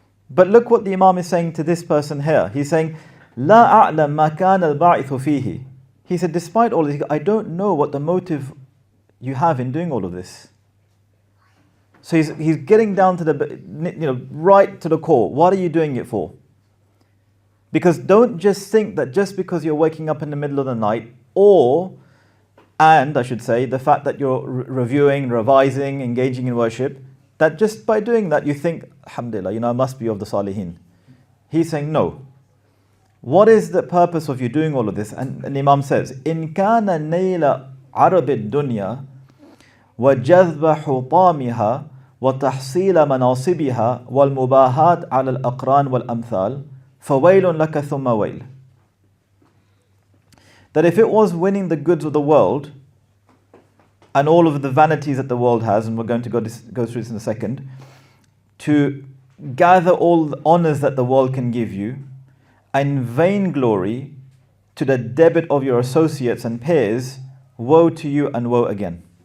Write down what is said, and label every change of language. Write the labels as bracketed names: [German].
[English] But look what the Imam is saying to this person here. He's saying, [Arabic] لا أعلم ما كان الباعث فيه. [English] He said, despite all this, I don't know what the motive you have in doing all of this. So he's getting down to the, right to the core. What are you doing it for? Because don't just think that just because you're waking up in the middle of the night, or And I should say, the fact that you're reviewing, revising, engaging in worship, that just by doing that you think, alhamdulillah, I must be of the salihin. He's saying no. What is the purpose of you doing all of this? And Imam says, [Arabic] إِن كَانَ نَيْلَ عَرَبِ الدُّنْيَا وَجَذْبَ حُطَامِهَا وَتَحْصِيلَ مَنَاصِبِهَا وَالْمُبَاهَاتِ عَلَى الْأَقْرَانِ وَالْأَمْثَالِ فَوَيْلٌ لَكَ ثُمَّ وَيْلٌ. [English] That if it was winning the goods of the world and all of the vanities that the world has, and we're going to go through this in a second, to gather all the honors that the world can give you, and vainglory to the debit of your associates and peers, woe to you and woe again.